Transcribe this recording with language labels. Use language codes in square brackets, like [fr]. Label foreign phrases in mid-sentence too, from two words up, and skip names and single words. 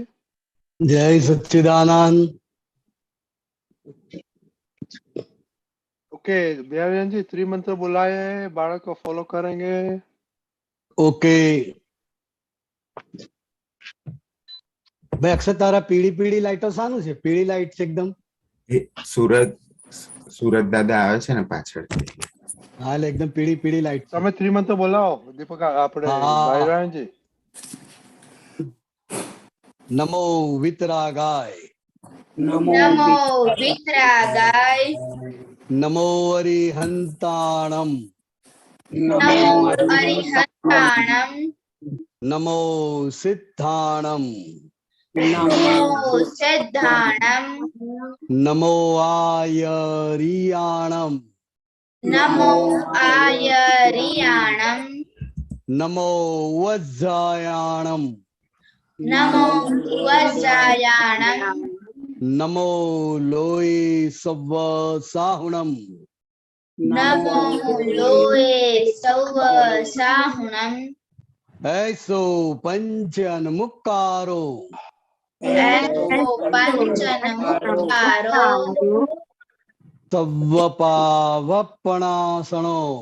[hi] जय सच्चिदानंद। ओके बिहारी आनंद जी, 3 मंत्र बुलाए हैं, बालक को फॉलो करेंगे। ओके भाई, [gu] अक्षर तारा पीળી પીળી લાઈટો શાનું છે? પીળી લાઈટ છે એકદમ. સુરત દાદા આવે છે ને પાછળથી. હા, એટલે એકદમ પીળી પીળી લાઈટ છે. તમે 3 મંત્ર બોલાવો દીપક આપણે બિહારી આનંદ जी। [pra] નમો વિતરાગાય, नमो वितरागाय, નમો અરિહંતાણમ, नमो अरिहंताणम, નમો સિદ્ધાણમ, नमो सिद्धाणम, નમો આયરિયાણમ, नमो आयरियाणम, નમો વજ્જાયાણમ, नमो वज्रायाणम, નમો લોય સવ્વ સાહુણમ, नमो लोए सौव साहुणम, ऐसो पंचन मुक्कारो, ऐसो पंचन मुक्कारो, सव्वपावपणासनो,